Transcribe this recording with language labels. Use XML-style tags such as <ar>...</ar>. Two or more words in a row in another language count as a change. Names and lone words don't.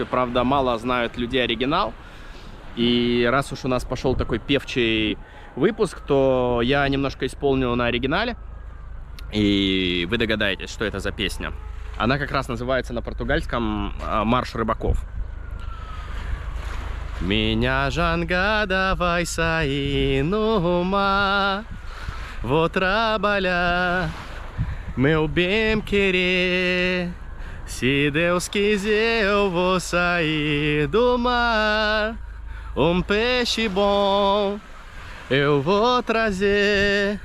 <ru>Правда, мало знают людей оригинал. И раз уж у нас пошел такой певчий выпуск, то я немножко исполню на оригинале. И вы догадаетесь, что это за песня. Она как раз называется на португальском «Марш рыбаков».</ru> <pt>Minha jangada vai sair no mar. Vou trabalhar, meu bem querer. Se Deus quiser, eu vou sair do mar. Peixe bom eu vou trazer.</pt>